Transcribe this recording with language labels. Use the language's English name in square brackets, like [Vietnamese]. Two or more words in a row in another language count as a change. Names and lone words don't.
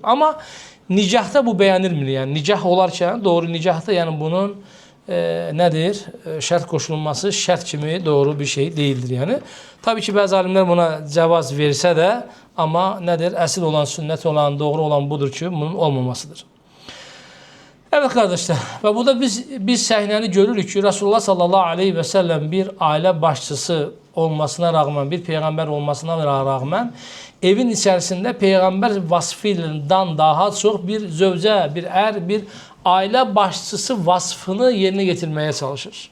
[Azerbaijani] Amma nicahda bu bəyənilmir. Yəni nicah olarkən doğru nicahda yəni bunun nədir? Şərt qoşulması şərt kimi doğru bir şey deyildir. Yəni tabii ki, bəzi alimlər buna cavaz versə də, amma nədir? Əsl olan, sünnət olan, doğru olan budur ki, bunun olmamasıdır. [Turkish] Evet kardeşler, ve burada biz səhnəni görürük ki, Resulullah [Arabic] صلى الله عليه وسلم [Turkish] bir aile başçısı olmasına rağmen, bir peygamber olmasına rağmen evin içerisinde peygamber vasfından daha çok bir zövcə, bir bir aile başçısı vasfını yerine getirmeye çalışır.